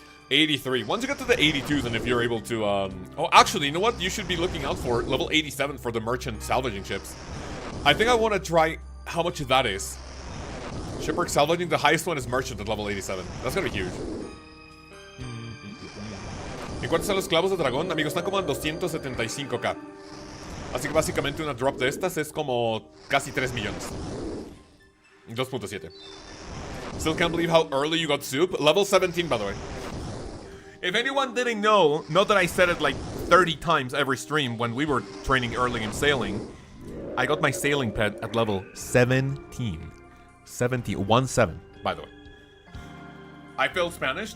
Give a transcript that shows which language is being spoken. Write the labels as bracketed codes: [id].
[en] 83, once you get to the 82s and if you're able to, oh, actually, you know what? You should be looking out for level 87 for the merchant salvaging ships. I think I want to try how much that is. Shipwreck salvaging, the highest one is merchant at level 87. That's gonna be huge. [es] ¿En cuánto están los clavos de dragón? Amigos, están como en 275k. Así que básicamente una drop de estas es como casi 3 millones. 2.7. [en] Still can't believe how early you got soup. Level 17, by the way. If anyone didn't know, not that I said it like 30 times every stream when we were training early in sailing, I got my sailing pet at level 17. 17, by the way. I failed Spanish?